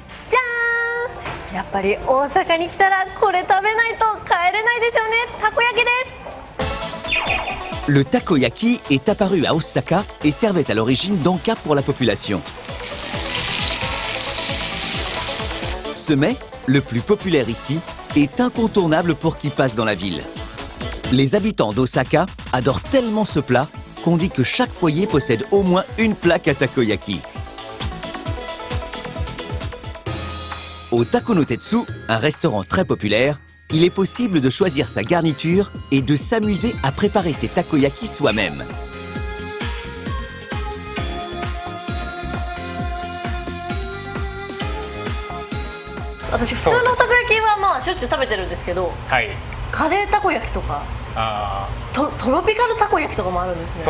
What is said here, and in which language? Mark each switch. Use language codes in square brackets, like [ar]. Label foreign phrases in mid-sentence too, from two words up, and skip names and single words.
[ja] じゃーん、やっぱり大阪に来たらこれ食べないと帰れないですよね。たこ焼きです。 [fr] Le takoyaki est apparu à Osaka et servait à l'origine d'encas pour la population. Ce mets, le plus populaire ici, est incontournable pour qui passe dans la ville. Les habitants d'Osaka adorent tellement ce plat qu'on dit que chaque foyer possède au moins une plaque à takoyaki. Au Takonotetsu, un restaurant très populaire, il est possible de choisir sa garniture et de s'amuser à préparer ses takoyaki soi-même. [ja] 私普通のたこ焼きはまあしょっちゅう食べてるんですけど、はい、カレーたこ焼きとかトロピカルたこ焼きとかもあるんですね。